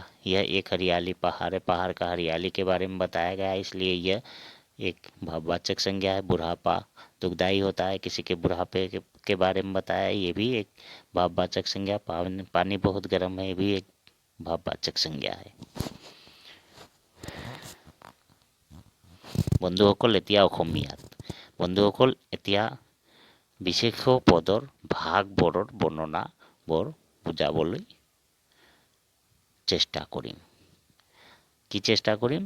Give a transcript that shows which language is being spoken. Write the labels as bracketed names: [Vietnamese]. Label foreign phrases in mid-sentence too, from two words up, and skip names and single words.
[Hindi] यह एक हरियाली पहाड़ है, पहाड़ का हरियाली के बारे में बताया गया है, इसलिए यह एक भाववाचक संज्ञा है। बुढ़ापा दुखदाई होता है, किसी के बुढ़ापे के बारे में बताया है, ये भी एक भाववाचक संज्ञा। पानी बहुत गर्म है, ये भी एक भाववाचक संज्ञा है। [Assamese] বন্ধুসকল এতিয়া অসমীয়াত বন্ধুসকল এতিয়া বিশেষ পদৰ ভাগবোৰৰ বৰ্ণনাবোৰ বুজাবলৈ চেষ্টা কৰিম। কি চেষ্টা কৰিম?